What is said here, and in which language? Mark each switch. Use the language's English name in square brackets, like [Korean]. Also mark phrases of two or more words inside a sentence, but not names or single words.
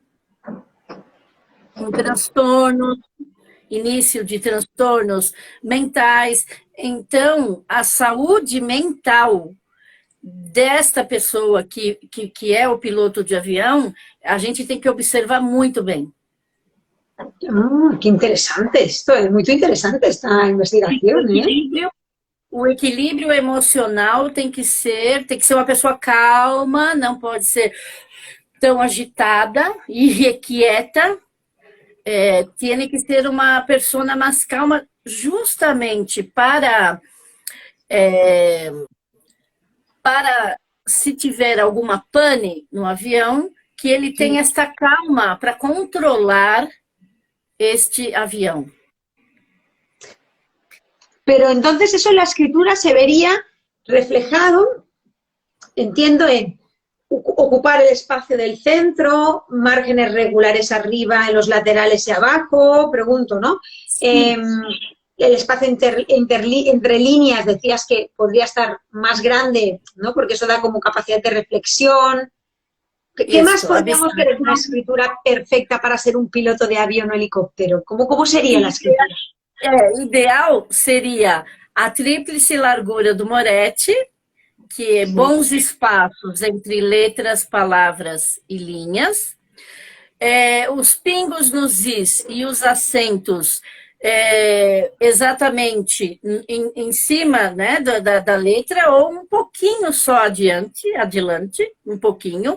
[Portuguese] Com transtornos, início de transtornos mentais. Então, a saúde mental desta pessoa que é o piloto de avião, a gente tem que observar muito bem. [Spanish] Qué interesante esto, es muy interesante esta investigación. [Portuguese] O equilíbrio emocional tem que ser uma pessoa calma, não pode ser tão agitada e irrequieta. Tem que ser uma pessoa mais calma, justamente para se tiver alguma pane no avião, que ele tenha esta calma para controlar este avião. [Spanish] Pero entonces eso en la escritura se vería reflejado, entiendo, en ocupar el espacio del centro, márgenes regulares arriba, en los laterales y abajo, pregunto, ¿no? Sí. El espacio entre líneas, decías que podría estar más grande, ¿no? Porque eso da como capacidad de reflexión. ¿Qué más podríamos ver en una escritura perfecta para ser un piloto de avión o helicóptero? ¿Cómo sería la escritura? [Portuguese] Ideal seria a tríplice largura do Moretti, que é bons espaços entre letras, palavras e linhas. Os pingos nos is e os acentos exatamente em cima, né, da letra, ou um pouquinho só adiante, um pouquinho.